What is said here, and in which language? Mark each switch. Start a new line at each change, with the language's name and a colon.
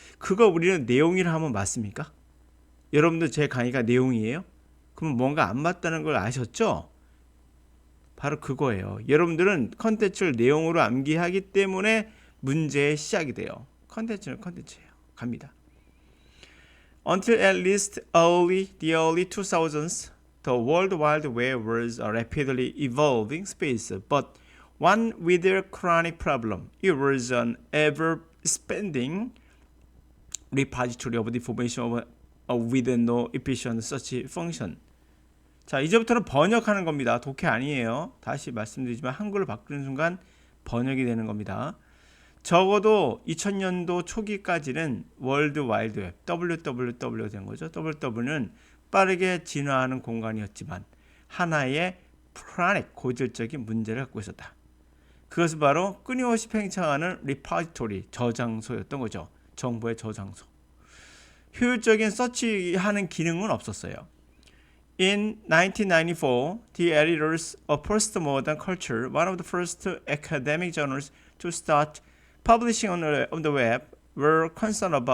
Korean: 그거 우리는 내용이라 하면 맞습니까? 여러분들 제 강의가 내용이에요? 그럼 뭔가 안 맞다는 걸 아셨죠? 바로 그거예요. 여러분들은 컨텐츠를 내용으로 암기하기 때문에 문제의 시작이 돼요. 컨텐츠는 컨텐츠예요. 갑니다.
English: Until at least the early 2000s, the World Wide Web was a rapidly evolving space, but one with a chronic problem. It was an ever-expanding repository of information with no efficient search function.
Korean: 자, 이제부터는 번역하는 겁니다. 독해 아니에요. 다시 말씀드리지만 한글로 바꾸는 순간 번역이 되는 겁니다. 적어도 2000년도 초기까지는 월드 와이드 웹, WWW가 된 거죠. WW는 빠르게 진화하는 공간이었지만 하나의 프라닉 고질적인 문제를 갖고 있었다. 그것은 바로 끊임없이 팽창하는 리포지토리, 저장소였던 거죠. 정보의 저장소. 효율적인 서치하는 기능은 없었어요.
English: In 1994, the editors of Postmodern Culture, one of the first academic journals to start publishing on the web, were concerned